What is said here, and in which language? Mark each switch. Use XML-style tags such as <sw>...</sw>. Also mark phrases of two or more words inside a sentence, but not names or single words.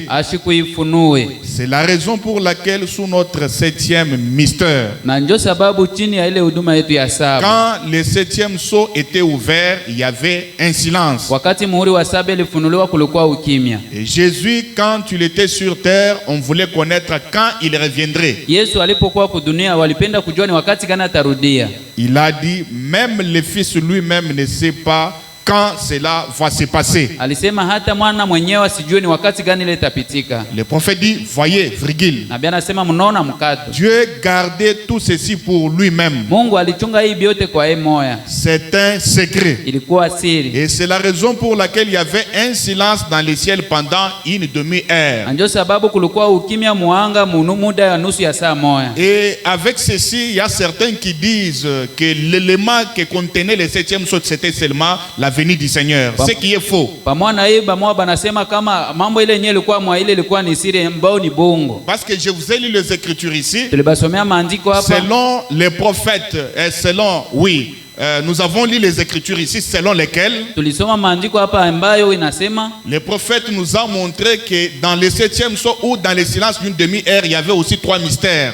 <fr>C'est la raison pour laquelle sous notre 7e mystère, quand le 7e sceau était ouvert, il y avait un silence. Et Jésus Jésus, quand il était sur terre, on voulait connaître quand il reviendrait.</fr> <sw>Yesu alipokuwa kwa dunia walipenda kujua ni wakati gani atarudia.</sw> <fr>Il a dit, même le Fils lui-même ne sait pas quand cela va se passer.</fr> <sw>Alisema hata mwana mwenyewe asijue ni wakati gani ile itapitika.</sw> <fr>Le prophète dit, voyez, virgule.</fr> <sw>Nabii anasema mnaona mkato.</sw> <fr>Dieu gardait tout ceci pour lui-même.</fr> <sw>Mungu alichunga hii yote kwa yeye moya.</sw> <fr>C'est un secret.</fr> <sw>Ilikuwa siri.</sw> <fr>Et c'est la raison pour laquelle il y avait un silence dans le ciel pendant une demi-heure.</fr> <sw>Ndio sababu kulikuwa ukimya muanga muda ya nusu ya saa moja.</sw> <fr>Et avec ceci, il y a certains qui disent que l'élément que contenait le septième sceau, c'était seulement la venue du Seigneur. Ce qui est faux. Parce que je vous ai lu les Écritures ici. Selon les prophètes et selon, oui, nous avons lu les Écritures ici selon lesquelles les prophètes nous ont montré que dans le septième sceau ou dans le silence d'une demi-heure, il y avait aussi 3 mystères.</fr>